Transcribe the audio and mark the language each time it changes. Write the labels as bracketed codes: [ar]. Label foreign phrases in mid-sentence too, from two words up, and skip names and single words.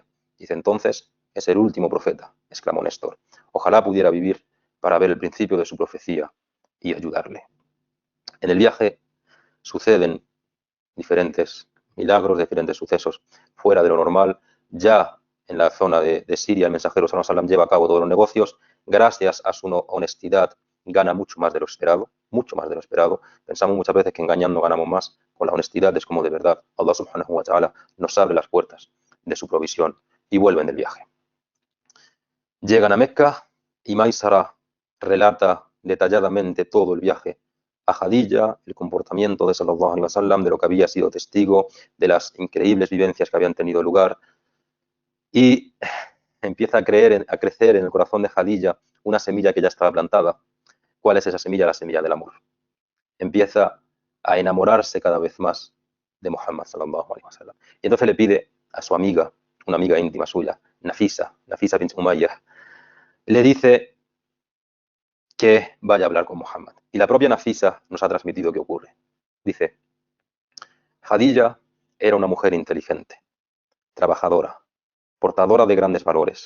[es] Dice, entonces es el último profeta, exclamó Néstor. Ojalá pudiera vivir para ver el principio de su profecía y ayudarle. En el viaje suceden diferentes milagros, diferentes sucesos fuera de lo normal. Ya en la zona de Siria, el mensajero [ar] صلى الله عليه وسلم [es] lleva a cabo todos los negocios. Gracias a su honestidad, gana mucho más de lo esperado, mucho más de lo esperado. Pensamos muchas veces que engañando ganamos más. Con la honestidad es como de verdad Allah [ar] سبحانه وتعالى [es] nos abre las puertas de su provisión y vuelven del viaje. Llegan a Mecca y Maisara relata detalladamente todo el viaje a Khadija, el comportamiento de [ar] صلى الله عليه وسلم, [es] de lo que había sido testigo, de las increíbles vivencias que habían tenido lugar y empieza a crecer en el corazón de Khadija una semilla que ya estaba plantada. ¿Cuál es esa semilla? La semilla del amor. Empieza a enamorarse cada vez más de Muhammad [ar] صلى الله عليه وسلم. [es] Y entonces le pide a su amiga, una amiga íntima suya, Nafisa bint Umayyah, le dice que vaya a hablar con Muhammad. Y la propia Nafisa nos ha transmitido qué ocurre. Dice, Khadija era una mujer inteligente, trabajadora, portadora de grandes valores.